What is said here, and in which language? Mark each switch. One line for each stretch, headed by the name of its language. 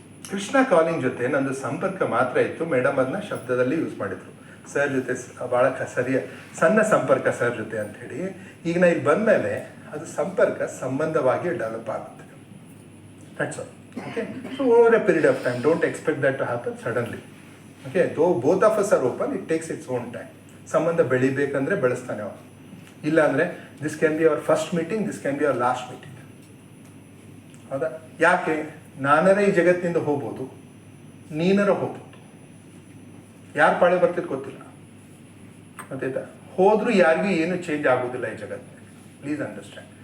Kannada: Krishna calling ಜೊತೆ ನಂದು ಸಂಪರ್ಕ ಮಾತ್ರ ಇತ್ತು. ಮೇಡಮ್ ಅದನ್ನ ಶಬ್ದದಲ್ಲಿ ಯೂಸ್ ಮಾಡಿದ್ರು. ಸರ್ ಜೊತೆ ಭಾಳ ಸಣ್ಣ ಸಂಪರ್ಕ ಸರ್ ಜೊತೆ ಅಂತ ಹೇಳಿ. ಈಗ ನಾ ಇಲ್ಲಿ ಬಂದಮೇಲೆ ಅದು ಸಂಪರ್ಕ ಸಂಬಂಧವಾಗಿ ಡೆವಲಪ್ ಆಗುತ್ತೆ.
English: That's all. Okay, so over a period of time, don't expect that to happen suddenly. Okay, though both of us are open, it takes its own time.
Kannada: ಸಂಬಂಧ ಬೆಳಿಬೇಕಂದ್ರೆ ಬೆಳೆಸ್ತಾನೆ ಅವನು. ಇಲ್ಲ ಅಂದರೆ
English: This can be our first meeting, this can be our last meeting.
Kannada: ಹೌದಾ? ಯಾಕೆ? ನಾನರ ಈ ಜಗತ್ತಿನಿಂದ ಹೋಗ್ಬೋದು, ನೀನರ ಹೋಗ್ಬೋದು. ಯಾರು ಪಾಳೆ ಬರ್ತಿದ್ದು ಗೊತ್ತಿಲ್ಲ. ಗೊತ್ತಾಯ್ತಾ? ಹೋದ್ರೂ ಯಾರಿಗೂ ಏನು ಚೇಂಜ್ ಆಗೋದಿಲ್ಲ ಈ ಜಗತ್ತಿನಲ್ಲಿ.
English: Please understand.